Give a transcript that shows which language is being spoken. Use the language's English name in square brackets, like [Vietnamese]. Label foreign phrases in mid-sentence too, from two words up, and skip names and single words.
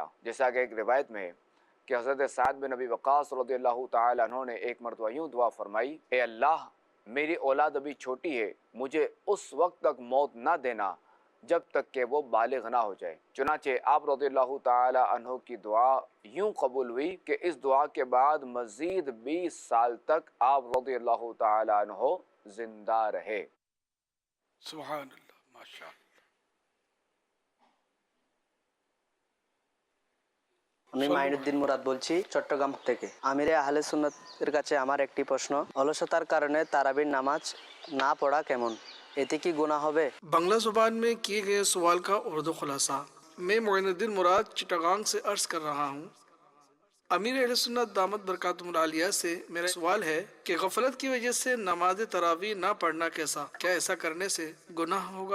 [Urdu] جیسا کہ ایک روایت میں ہے کہ حضرت سعد بن ابی وقاص [Arabic] رضی اللہ تعالی عنہ [Urdu] نے ایک مرتبہ یوں دعا فرمائی، اے اللہ میری اولاد ابھی چھوٹی ہے، مجھے اس وقت تک موت نہ دینا جب تک کہ وہ بالغ نہ ہو جائے. چنانچہ آپ [Arabic] رضی اللہ تعالی عنہ [Urdu] کی دعا یوں قبول ہوئی کہ اس دعا کے بعد مزید 20 سال تک آپ [Arabic] رضی اللہ تعالی عنہ [Urdu] زندہ رہے. [Arabic] سبحان اللہ، ماشاء اللہ. [Bangla] আমি মাইনুদ্দিন মুরাদ বলছি চট্টগ্রাম থেকে। আমিরে আহলে সুন্নাতের কাছে আমার একটি প্রশ্ন, অলসতার কারণে তারাবির নামাজ না পড়া কেমন, এতে কি গুনাহ হবে? [Urdu] بنگلہ زبان میں کیے گئے سوال کا اردو خلاصہ. میں معین الدین مراد چٹاگانگ سے عرض کر رہا ہوں۔ امیر اہل سنت [Arabic] دامت برکاتہم العالیہ [Urdu] سے میرا سوال ہے کہ غفلت کی وجہ سے نماز تراویح نہ پڑھنا کیسا؟ کیا ایسا کرنے سے گناہ ہوگا؟